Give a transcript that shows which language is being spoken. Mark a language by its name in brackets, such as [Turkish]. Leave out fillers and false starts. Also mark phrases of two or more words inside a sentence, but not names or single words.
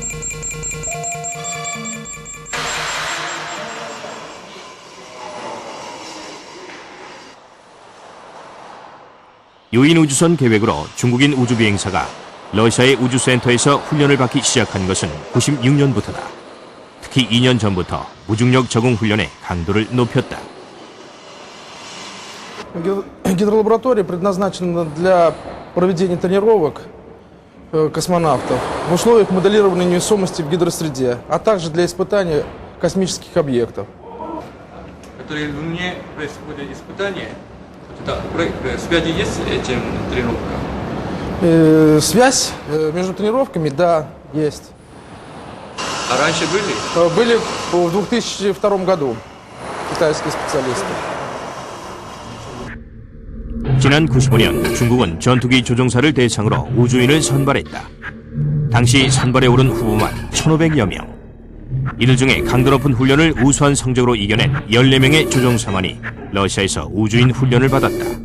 [Korean] 유인 우주선 계획으로 중국인 우주비행사가 러시아의 우주센터에서 훈련을 받기 시작한 것은 96년부터다. 특히 2년 전부터 무중력 적응 훈련의 강도를 높였다. [Russian] Гидролаборатория предназначена для проведения тренировок космонавтов в условиях моделирования невесомости в гидросреде, а также для испытания космических объектов. Которые в Луне происходят испытания, связи есть с этим тренировкам? Связь между тренировками, да, есть. А раньше были? Были в 2002 году китайские специалисты. [Korean] 지난 95년 중국은 전투기 조종사를 대상으로 우주인을 선발했다. 당시 선발에 오른 후보만 1,500여 명. 이들 중에 강도 높은 훈련을 우수한 성적으로 이겨낸 14명의 조종사만이 러시아에서 우주인 훈련을 받았다.